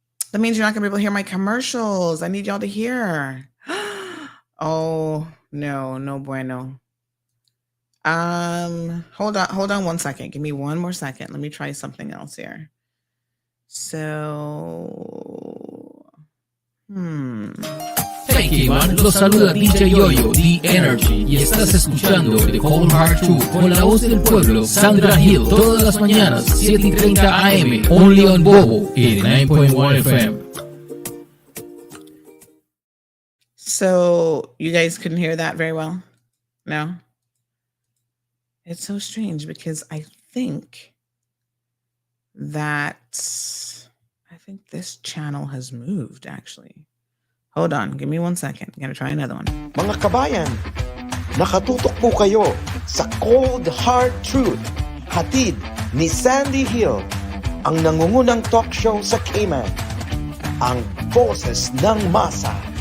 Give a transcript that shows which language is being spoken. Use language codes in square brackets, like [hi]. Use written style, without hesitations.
[en] That means you're not gonna be able to hear my commercials. I need y'all to hear. Oh no, [es] no bueno. [en] Hold on 1 second. Give me one more second. Let me try something else here. So, [es] Hey Kayman, los saluda DJ Yoyo, The Energy, y estás escuchando The Cold Hard Truth con la voz del pueblo, Sandra Hill, todas las mañanas, 7:30 AM, [en] only on [es] Bobo, 89.1 FM. [en] So, you guys couldn't hear that very well? No? It's so strange because I think this channel has moved, actually. Hold on, give me 1 second. I'm gonna try another one. [tl] Mga kabayan, nakatutok po kayo sa Cold Hard Truth, hatid ni Sandy Hill, ang nangungunang talk show sa Cayman, ang boses ng masa.